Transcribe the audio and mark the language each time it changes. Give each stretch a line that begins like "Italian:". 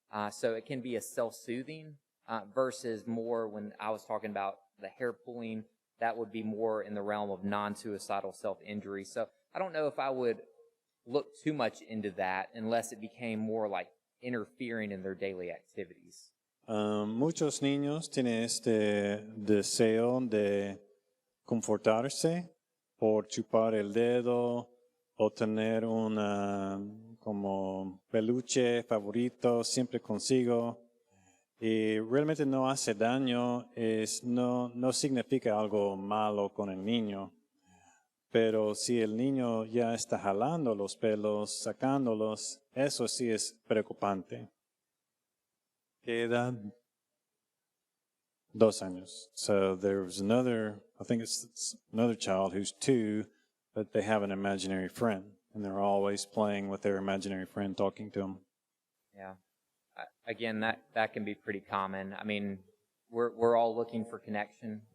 English: So it can be a self-soothing versus more when I was talking about the hair pulling, that would be more in the realm of non-suicidal self-injury. So I don't know if I would look too much into that unless it became more like interfering in their daily activities.
Spanish: Muchos niños tienen este deseo de confortarse por chupar el dedo o tener una como peluche favorito siempre consigo y realmente no hace daño, no significa algo malo con el niño, pero si el niño ya está jalando los pelos, sacándolos, eso sí es preocupante. ¿Qué edad? 2 años.
English: So there's another, I think it's another child who's 2, but they have an imaginary friend, and they're always playing with their imaginary friend, talking to them. Yeah. Again, that can be pretty common. I mean, we're all looking for connection.